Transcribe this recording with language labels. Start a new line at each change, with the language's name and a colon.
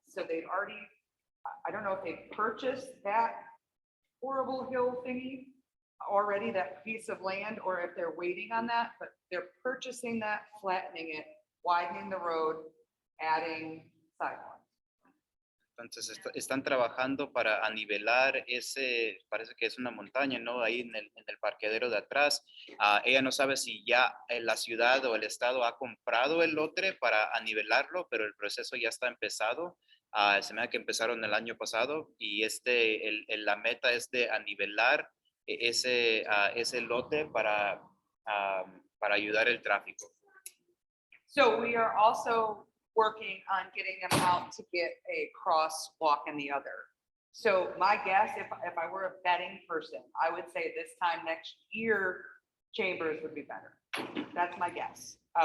English: So they've already, I don't know if they've purchased that horrible hill thingy already, that piece of land, or if they're waiting on that, but they're purchasing that, flattening it, widening the road, adding sidewalks.
Spanish: entonces están trabajando para anivelar ese, parece que es una montaña, ¿no? Ahí en el parqueadero de atrás. Ella no sabe si ya la ciudad o el estado ha comprado el lote para anivelarlo, pero el proceso ya está empezado. Se me da que empezaron el año pasado y la meta es de anivelar ese lote para ayudar el tráfico.
English: So we are also working on getting them out to get a crosswalk in the other. So my guess, if I were a betting person, I would say this time next year, Chambers would be better. That's my guess.